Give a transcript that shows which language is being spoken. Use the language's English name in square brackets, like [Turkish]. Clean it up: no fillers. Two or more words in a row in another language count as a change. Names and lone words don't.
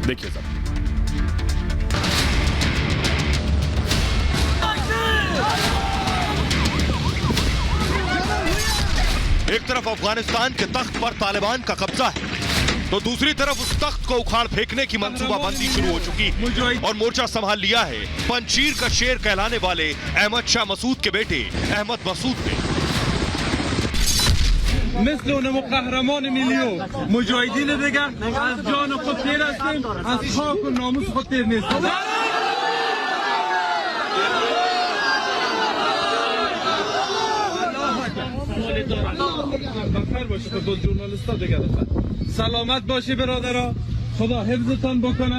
[Hindi] देखिए सर, एक तरफ अफगानिस्तान के तख्त पर तालिबान का कब्जा है तो दूसरी तरफ उस तख्त को उखाड़ फेंकने की मंसूबाबंदी शुरू हो चुकी है और मोर्चा संभाल लिया है पंजशीर का शेर कहलाने वाले अहमद शाह मसूद के बेटे अहमद मसूद ने। [Persian] مثل قهرمان میلیون مجاهدین دیگه از جان خود تیر هستیم، از خاک و ناموس خود تیر نیستیم. بخیر باشید خود ژورنالیستا دیگه سلامت باشی برادرها، خدا حفظتان بکنه.